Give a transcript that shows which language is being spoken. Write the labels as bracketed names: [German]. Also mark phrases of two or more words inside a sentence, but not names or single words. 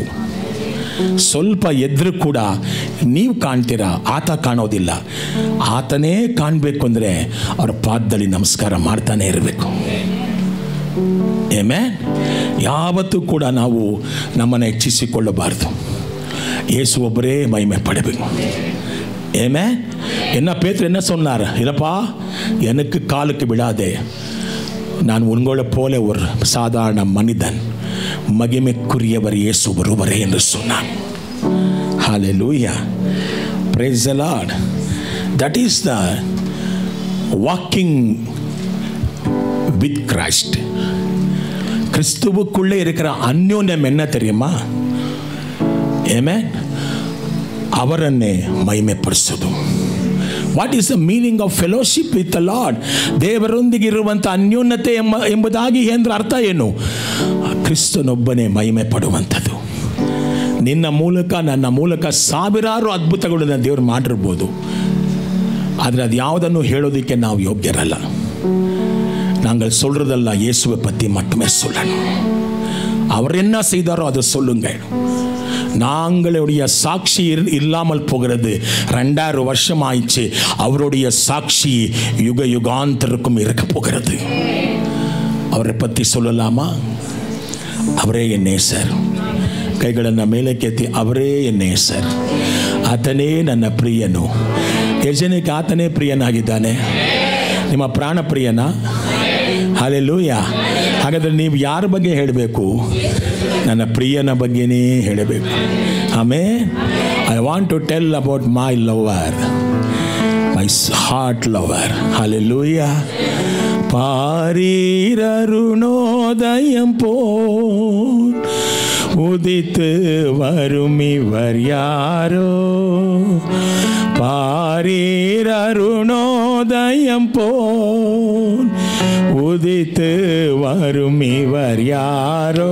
[Kannada] ಸ್ವಲ್ಪ ಎದ್ರು ಕೂಡ ನೀವು ಕಾಣ್ತೀರಾ, ಆತ ಕಾಣೋದಿಲ್ಲ. ಆತನೇ ಕಾಣಬೇಕು ಅಂದರೆ ಅವರ ಪಾದದಲ್ಲಿ ನಮಸ್ಕಾರ ಮಾಡ್ತಾನೆ ಇರಬೇಕು. ಆಮೆನ್. ಯಾವತ್ತೂ ಕೂಡ ನಾವು ನಮ್ಮನ್ನು ಹೆಚ್ಚಿಸಿಕೊಳ್ಳಬಾರ್ದು. ಯೇಸು ಒಬ್ಬರೇ ಮಹಿಮೆ ಪಡಬೇಕು. [Tamil] ஆமென். என்ன பேதுரு என்ன சொன்னார்? இல்லப்பா, எனக்கு காலுக்கு விழாதே, நான் உங்களை போல ஒரு சாதாரண மனிதன், மகிமைக்குரியவர் இயேசு ஒருவரே என்று சொன்னார். ஹல்லேலூயா. [English] praise the Lord. that is the walking with Christ. [Tamil] கிறிஸ்துவுக்குள்ளே இருக்கிற அந்யோன்யம் என்ன தெரியுமா? ஆமென். [Kannada] ಅವರನ್ನೇ ಮಹಿಮೆ ಪಡಿಸೋದು. [English] What is the meaning of fellowship with the Lord? [Kannada] ದೇವರೊಂದಿಗೆ ಇರುವಂಥ ಅನ್ಯೋನ್ಯತೆ ಎಂಬುದಾಗಿ ಅಂದ್ರೆ ಅರ್ಥ ಏನು? ಕ್ರಿಸ್ತನೊಬ್ಬನೇ ಮಹಿಮೆ ಪಡುವಂಥದ್ದು. ನಿನ್ನ ಮೂಲಕ ನನ್ನ ಮೂಲಕ ಸಾವಿರಾರು ಅದ್ಭುತಗಳನ್ನು ದೇವರು ಮಾಡಿರ್ಬೋದು, ಆದರೆ ಅದು ಯಾವುದನ್ನು ಹೇಳೋದಕ್ಕೆ ನಾವು ಯೋಗ್ಯರಲ್ಲ. [Tamil] நாங்கள் சொல்றதெல்லாம் இயேசுவை பற்றி மட்டுமே சொல்லணும். அவர் என்ன செய்தாரோ அதை சொல்லுங்க. நாங்களுடைய சாட்சி இல்லாமல் போகிறது. 2000 வருஷம் ஆயிடுச்சு. அவருடைய சாட்சி யுக யுகாந்தருக்கும் இருக்க போகிறது. அவரை பற்றி சொல்லலாமா? அவரே என் நேசர். [Kannada] ಕೈಗಳನ್ನು ಮೇಲಕ್ಕೆತ್ತಿ, [Tamil] அவரே என் நேசர். [Kannada] ಆತನೇ ನನ್ನ ಪ್ರಿಯನು, ಎಷ್ಟು ಜನಕ್ಕೆ ಆತನೇ ಪ್ರಿಯನಾಗಿದ್ದಾನೆ? ನಿಮ್ಮ ಪ್ರಾಣ ಪ್ರಿಯನಾ? ಹಲ್ಲೆಲೂಯ. ಹಾಗಾದರೆ ನೀವು ಯಾರ ಬಗ್ಗೆ ಹೇಳಬೇಕು? ನನ್ನ ಪ್ರಿಯನ ಬಗ್ಗೆನೇ ಹೇಳಬೇಕು. ಆಮೇನ್. [English] I want to tell about my lover, my heart lover. [Kannada] ಹಲ್ಲೆಲೂಯ. [Tamil] பாரீரருணோதயம் போல் உதித்து வரும் இவர் யாரோ? பாரீரருணோதயம் போல் உதித்து வரும் இவர் யாரோ?